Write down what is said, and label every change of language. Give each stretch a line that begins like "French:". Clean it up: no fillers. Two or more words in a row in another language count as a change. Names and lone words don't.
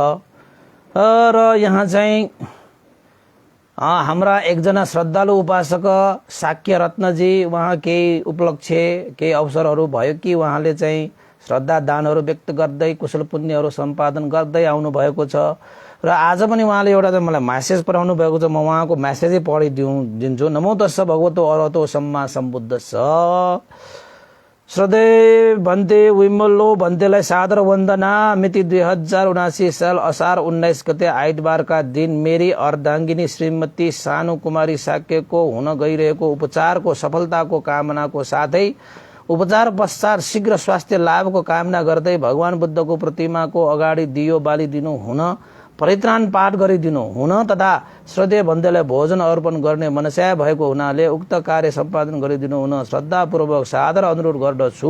Nepali: र यहाँ चाहिँ हाम्रा एकजना श्रद्धालु उपासक शाक्य रत्नजी, उहाँ केही उपलक्ष्य केही अवसरहरू भयो कि उहाँले चाहिँ श्रद्धा दानहरू व्यक्त गर्दै कुशल पुण्यहरू सम्पादन गर्दै आउनु भएको छ। र आज पनि उहाँले एउटा चाहिँ मलाई म्यासेज पठाउनु भएको छ। म उहाँको म्यासेजै पढिदिन्छु।
Pali: नमो तस्स भगवतो अरहतो सम्मा सम्बुद्धस्स।
Nepali: श्रद्धेय भन्ते विमलो भन्तेलाई सादर वन्दना। मिति 2079 साल असार 19 गते आइतबारका दिन मेरी अर्धाङ्गिनी श्रीमती सानु कुमारी शाक्यको हुन गइरहेको उपचारको सफलताको कामनाको साथै उपचार पश्चात शीघ्र स्वास्थ्य लाभको कामना गर्दै भगवान बुद्धको प्रतिमाको अगाडि दियो बालिदिनु हुन, परित्राण पाठ गरिदिनु हुन तथा श्रद्धेय भन्देलाई भोजन अर्पण गर्ने मनस्या भएको हुनाले उक्त कार्य सम्पादन गरिदिनु हुन श्रद्धापूर्वक सादर अनुरोध गर्दछु।